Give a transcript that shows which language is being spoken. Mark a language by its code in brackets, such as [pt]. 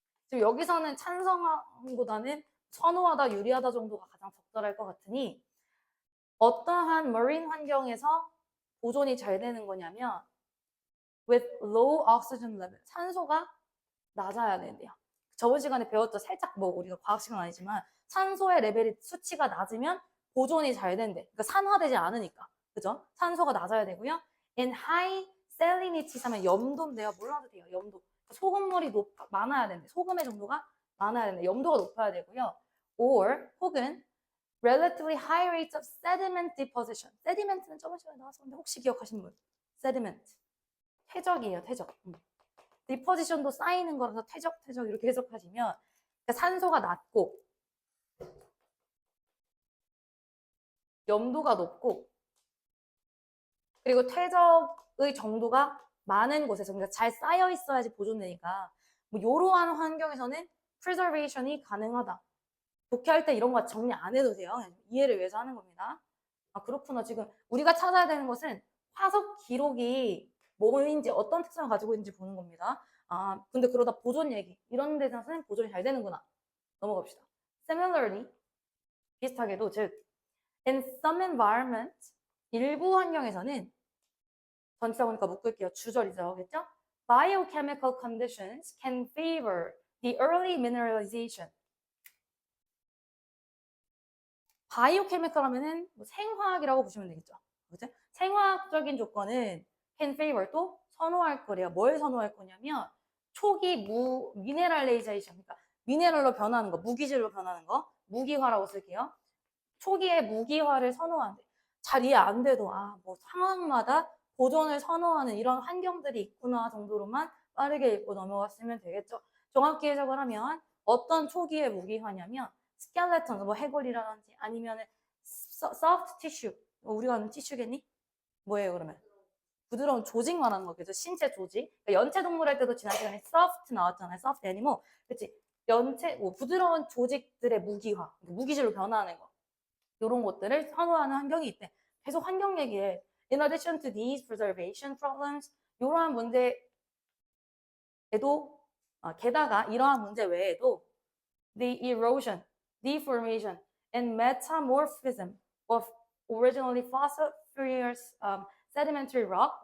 [ko] 지금 여기서는 찬성보다는 선호하다, 유리하다 정도가 가장 적절할 것 같으니 어떠한 marine 환경에서 보존이 잘 되는 거냐면 [en] with low oxygen level, [ko] 산소가 낮아야 된대요. 저번 시간에 배웠죠. 살짝 뭐 우리가 과학 시간 아니지만 산소의 레벨이 수치가 낮으면 보존이 잘 된대. 그러니까 산화되지 않으니까. 그죠? 산소가 낮아야 되고요. [en] and high salinity [ko] 하면 염도인데요. 몰라도 돼요. 염도. 소금물이 많아야 된대. 소금의 정도가 많아야 된대. 염도가 높아야 되고요. [en] or [ko] 혹은 [en] relatively high rates of sediment deposition. [ko] sediment는 저번 시간에 나왔었는데 혹시 기억하시는 분? sediment. 퇴적이에요. 퇴적. deposition도 쌓이는 거라서 퇴적 이렇게 해석하시면 그러니까 산소가 낮고 염도가 높고 그리고 퇴적의 정도가 많은 곳에서 그러니까 잘 쌓여 있어야지 보존되니까 뭐 이러한 환경에서는 preservation이 가능하다. 독해할 때 이런 거 정리 안 해도 돼요. 이해를 위해서 하는 겁니다. 그렇구나. 지금 우리가 찾아야 되는 것은 화석 기록이 뭐인지 어떤 특성을 가지고 있는지 보는 겁니다. 근데 그러다 보존 얘기 이런 데서는 보존이 잘 되는구나. 넘어갑시다. Similarly, 비슷하게도 즉 [en] in some environments [ko] 일부 환경에서는 전치사 보니까 묶을게요. 주절이죠. 그렇죠? [en] biochemical conditions can favor the early mineralization. [ko] 바이오케미컬 하면은 뭐 생화학이라고 보시면 되겠죠. 그죠? 생화학적인 조건은 [en] can favor [ko] 또 선호할 거래요. 뭘 선호할 거냐면 초기 미네랄레이제이션, 그러니까 미네랄로 변하는 거, 무기질로 변하는 거, 무기화라고 쓸게요. 초기에 무기화를 선호하는데 잘 이해 안 돼도 뭐 상황마다 보존을 선호하는 이런 환경들이 있구나 정도로만 빠르게 읽고 넘어갔으면 되겠죠. 정확히 해석을 하면 어떤 초기의 무기화냐면 스켈레톤, 뭐 해골이라든지 아니면은 soft tissue, 우리가 아는 티슈겠니? 뭐예요 그러면? 부드러운 조직 말하는 거겠죠. 신체 조직. 그러니까 연체 동물 할 때도 지난 시간에 soft 나왔잖아요. [en] soft animal. 그치? [ko] 연체, 부드러운 조직들의 무기화, 무기질로 변화하는 거. 이런 것들을 선호하는 환경이 있대. 계속 환경 얘기해. [en] In addition to these preservation problems, [ko] 이러한 문제에도, 게다가 이러한 문제 외에도 [en] the erosion, deformation, and metamorphism of originally fossiliferous sedimentary rock.